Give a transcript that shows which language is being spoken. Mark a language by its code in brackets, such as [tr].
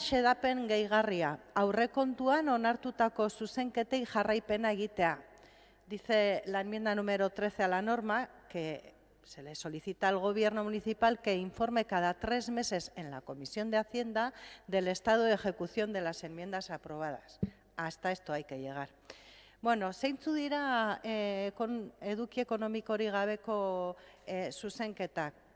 [eu] xedapen gehigarria, aurrekontuan onartutako zuzenketei jarraipena egitea. [es] Dice la enmienda número 13 a la norma que se le solicita al Gobierno municipal que informe cada 3 meses en la Comisión de Hacienda del estado de ejecución de las enmiendas aprobadas. Hasta esto hay que llegar. [eu] Bueno, zeintzu dira eduki ekonomikorik gabeko zuzenketak.